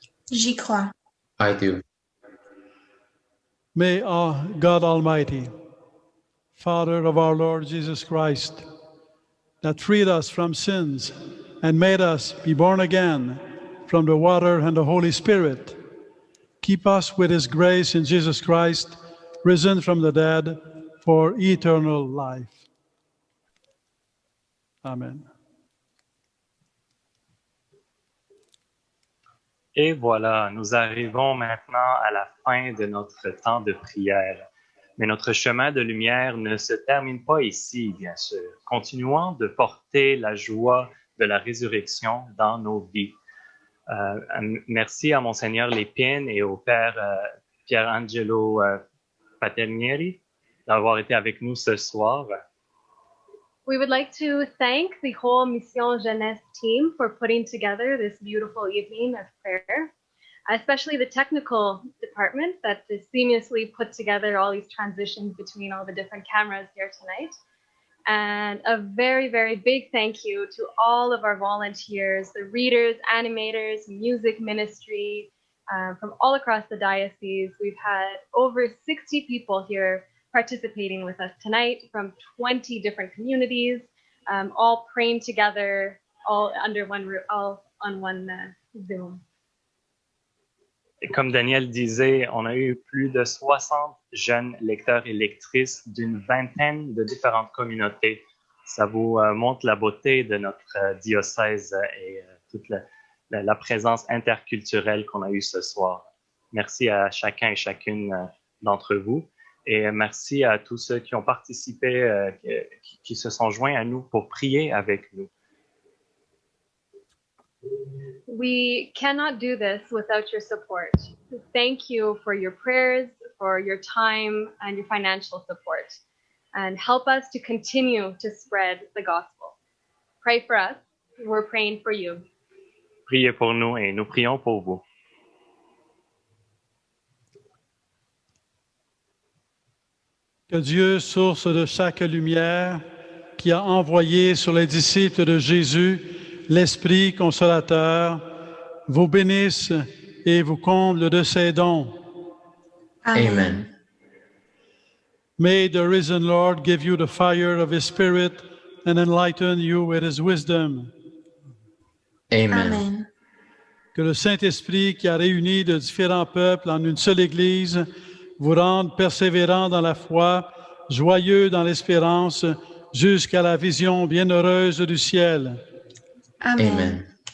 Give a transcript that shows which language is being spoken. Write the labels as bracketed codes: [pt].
[fr] J'y crois. [en] I do. May God Almighty, Father of our Lord Jesus Christ, that freed us from sins and made us be born again from the water and the Holy Spirit, keep us with His grace in Jesus Christ, risen from the dead, for eternal life. Amen. [fr] Et voilà, nous arrivons maintenant à la fin de notre temps de prière. Mais notre chemin de lumière ne se termine pas ici, bien sûr. Continuons de porter la joie de la résurrection dans nos vies. Merci à Monseigneur Lépine et au Père Pierangelo Paternieri d'avoir été avec nous ce soir. [en] We would like to thank the whole Mission Jeunesse team for putting together this beautiful evening of prayer, especially the technical department that has seamlessly put together all these transitions between all the different cameras here tonight. And a very, very big thank you to all of our volunteers, the readers, animators, music ministry, from all across the diocese. We've had over 60 people here participating with us tonight from 20 different communities, all praying together, all under one roof, all on one Zoom. [fr] Et comme Daniel disait, on a eu plus de 60 jeunes lecteurs et lectrices d'une vingtaine de différentes communautés. Ça vous montre la beauté de notre diocèse et toute la présence interculturelle qu'on a eue ce soir. Merci à chacun et chacune d'entre vous. Et merci à tous ceux qui ont participé, qui se sont joints à nous pour prier avec nous. [en] We cannot do this without your support. Thank you for your prayers, for your time, and your financial support. And help us to continue to spread the gospel. Pray for us. We're praying for you. [fr] Priez pour nous et nous prions pour vous. Que Dieu, source de chaque lumière, qui a envoyé sur les disciples de Jésus l'Esprit consolateur, vous bénisse et vous comble de ses dons. Amen. [en] May the risen Lord give you the fire of his Spirit and enlighten you with his wisdom. Amen. [fr] Que le Saint-Esprit qui a réuni de différents peuples en une seule Église vous rende persévérants dans la foi, joyeux dans l'espérance, jusqu'à la vision bienheureuse du ciel. Amen.